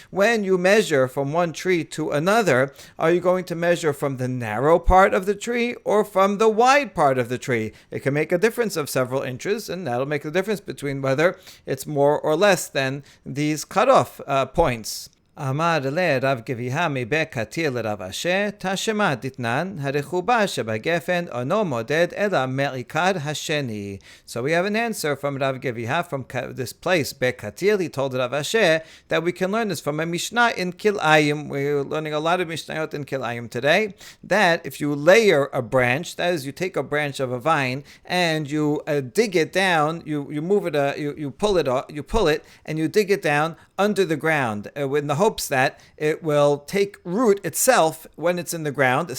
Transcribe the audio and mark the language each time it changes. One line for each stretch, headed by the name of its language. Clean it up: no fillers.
English: When you measure from one tree to another, are you going to measure from the narrow part of the tree or from the wide part of the tree? It can make a difference of several inches, and that'll make the difference between whether it's more or less than these cutoff points.
Hebrew: אמר לרב גביהה מבית קטיר לרב אשר, תשמע דתנן, הרחובה שבגפן אינו מודד אלא מעיקר השני.
English: So we have an answer from Rav Geviha from this place, Bet Katir. He told Rav Asher that we can learn this from a Mishnah in Kilayim. We're learning a lot of Mishnayot in Kilayim today, that if you layer a branch, that is, you take a branch of a vine and you dig it down, you move it, you pull it, and you dig it down under the ground in the hopes that it will take root itself when it's in the ground.